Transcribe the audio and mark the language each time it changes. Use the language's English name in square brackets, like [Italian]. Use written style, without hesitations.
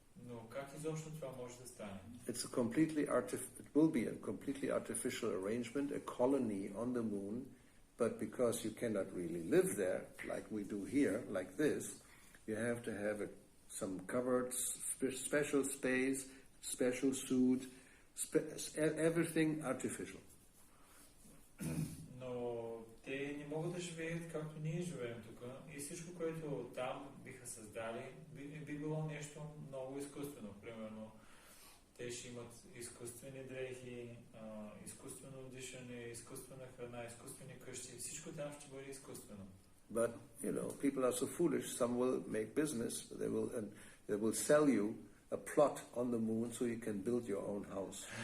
[Bulgarian] Но как изобщо това може да стане? [English] It will be a completely artificial arrangement, a colony on the moon, but because you cannot really live there like we do here, like this, you have to have some covered special space, special suit, everything artificial. [Bulgarian] Но те не могат да живеят както ние живеем тук и всичко, което там биха създали, би било нещо много изкуствено. Примерно, те ще имат изкуствени дрехи, изкуствено дишане, изкуствена храна, изкуствени къщи, всичко там ще бъде изкуствено. [English] But, people are so foolish, some will make business, they will sell you a plot on the moon so you can build your own house.